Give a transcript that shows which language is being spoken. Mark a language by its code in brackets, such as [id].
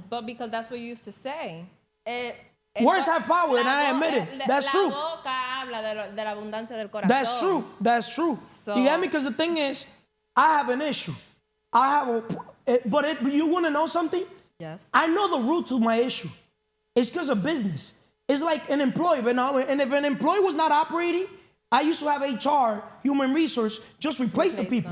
[en] But because that's what you used to say. Words have power, and I admit it. That's true. [es] La boca habla de la abundancia del corazón. [en] That's true. That's true. So, you get me? Because the thing is, I have an issue. But you want to know something? Yes. I know the root to my issue. It's because of business. It's like an employee. And if an employee was not operating, I used to have HR, human resource, just replace the people.